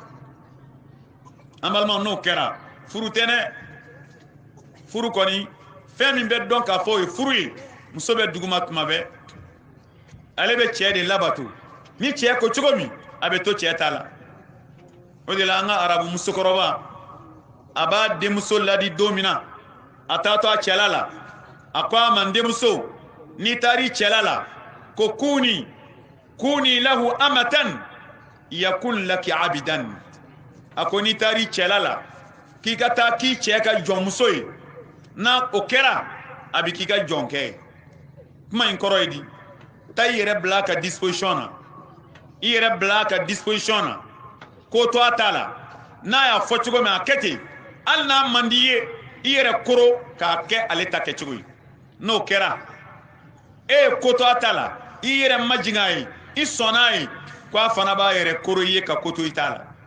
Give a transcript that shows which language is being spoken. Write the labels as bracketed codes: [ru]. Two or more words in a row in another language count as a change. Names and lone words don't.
[bm] an balimaw n'o kɛra furu tɛ dɛ furu kɔni fɛn min bɛ dɔn k'a fɔ o ye furu ye muso bɛ duguma tuma bɛɛ ale bɛ cɛ de labato ni cɛ ko cogo min a bɛ to cɛ ta la o de la an ka arabu musokɔrɔba a b'a denmuso ladi don min na a taatɔ a cɛla la a ko a ma n denmuso n'i taar'i cɛla la ko [ar] كوني له أمة يكن لك عبدا [bm] a ko n'i taar'i cɛla la k'i ka taa k'i cɛ ka jɔnmuso ye n'a o kɛra a bɛ k'i ka jɔnkɛ ye kuma in kɔrɔ ye di taa i yɛrɛ bila a ka disposition na i yɛrɛ bila a ka disposition na ko to a t'a la n'a y'a fɔ cogo min a kɛ ten hali n'a man di ye i yɛrɛ koro k'a kɛ ale ta kɛcogo ye n'o kɛra e ye ko to a t'a la i yɛrɛ majigin a ye i sɔnna a ye ko a fana b'a yɛrɛ koro i ye ka ko to i t'a la